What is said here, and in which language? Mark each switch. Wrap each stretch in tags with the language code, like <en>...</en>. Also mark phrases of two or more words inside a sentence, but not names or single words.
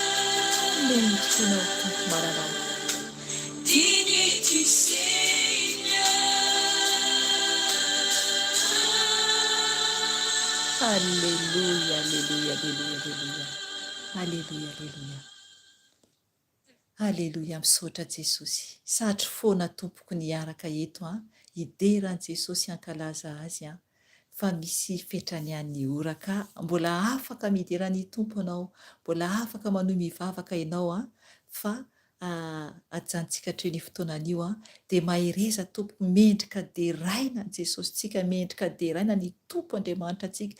<fr>Digne es-tu, Seigneur. Alléluia, alléluia, alléluia, alléluia. Alléluia, alléluia.</fr> <mg>Aleloia, misaotra Jesosy. Satry foana tompoko niaraka eto hideran'i Jesosy hankalaza azy fa misy fetrany an'ny oraka. Mbola afaka mideran'ny tompo anao, mbola afaka manohy mivavaka ianao fa ajanontsika hatreo ny fotoanan'io dia mahireza tompo mendrika deraina Jesosy tsika, mendrika deraina ny tompo Andriamanitra antsika.</mg>